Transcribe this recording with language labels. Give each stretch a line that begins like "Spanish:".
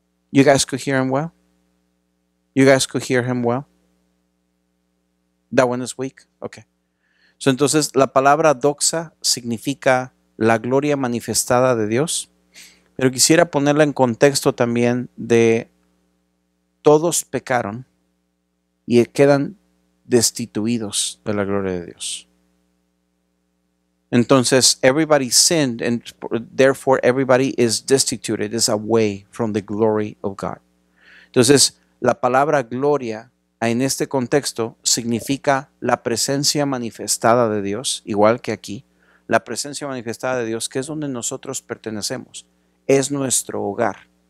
English: You guys could hear him well? You guys could hear him well? That one is weak? Okay.
Spanish: So, entonces, la palabra doxa significa la gloria manifestada de Dios, pero quisiera ponerla en contexto también de todos pecaron y quedan destituidos de la gloria de Dios.
English: Entonces, everybody sinned and therefore everybody is destituted, is away from the glory of God.
Spanish: Entonces, la palabra gloria en este contexto significa la presencia manifestada de Dios, igual que aquí, la presencia manifestada de Dios, que es donde nosotros pertenecemos, es nuestro hogar.